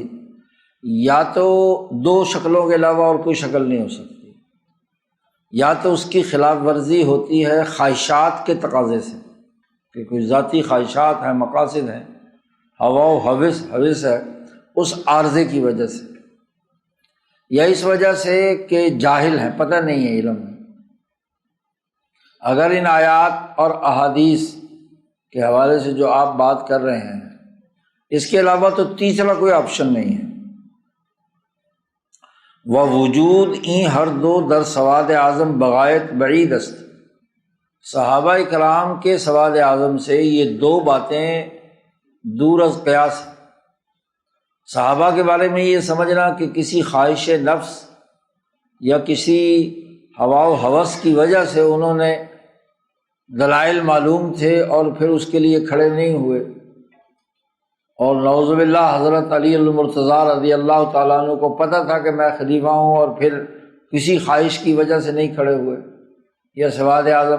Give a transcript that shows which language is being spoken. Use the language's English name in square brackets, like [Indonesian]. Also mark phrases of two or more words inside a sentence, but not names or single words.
[Urdu] یا تو دو شکلوں کے علاوہ اور کوئی شکل نہیں ہو سکتی، یا تو اس کی خلاف ورزی ہوتی ہے خواہشات کے تقاضے سے، کہ کوئی ذاتی خواہشات ہیں، مقاصد ہیں، ہوا و حوث ہے، اس عارضے کی وجہ سے، یا اس وجہ سے کہ جاہل ہیں، پتہ نہیں ہے علم میں۔ اگر ان آیات اور احادیث کے حوالے سے جو آپ بات کر رہے ہیں، اس کے علاوہ تو تیسرا کوئی آپشن نہیں ہے۔ [Persian] ووجود این ہر دو در سواد اعظم بغایت بعید است، [Urdu] صحابہ کرام کے سواد اعظم سے یہ دو باتیں دور از قیاس ہیں۔ صحابہ کے بارے میں یہ سمجھنا کہ کسی خواہش نفس یا کسی ہوا و ہوس کی وجہ سے انہوں نے دلائل معلوم تھے اور پھر اس کے لیے کھڑے نہیں ہوئے، اور [Arabic] نعوذ باللہ [Urdu] حضرت علی المرتضیٰ [Arabic] رضی اللہ تعالیٰ عنہ [Urdu] کو پتہ تھا کہ میں خلیفہ ہوں اور پھر کسی خواہش کی وجہ سے نہیں کھڑے ہوئے، یہ سواد اعظم۔